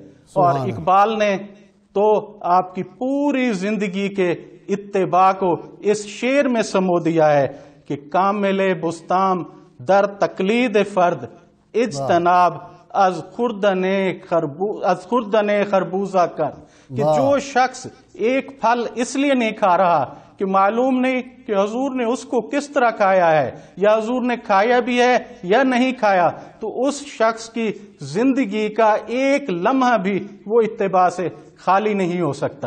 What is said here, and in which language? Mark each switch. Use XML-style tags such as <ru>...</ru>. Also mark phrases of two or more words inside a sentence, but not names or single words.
<ur>اور اقبال نے تو آپ کی پوری زندگی کے اتباع کو اس شعر میں سمو دیا ہے کہ</ur> <fa>کامل بستام در تقلید فرد اجتناب از خوردن خربوزہ کر،</fa> <ur>کہ جو شخص ایک پھل اس لیے نہیں کھا رہا کہ معلوم نہیں کہ حضور نے اس کو کس طرح کھایا ہے، یا حضور نے کھایا بھی ہے یا نہیں کھایا، تو اس شخص کی زندگی کا ایک لمحہ بھی وہ اتباع سے خالی نہیں ہو سکتا۔</ur>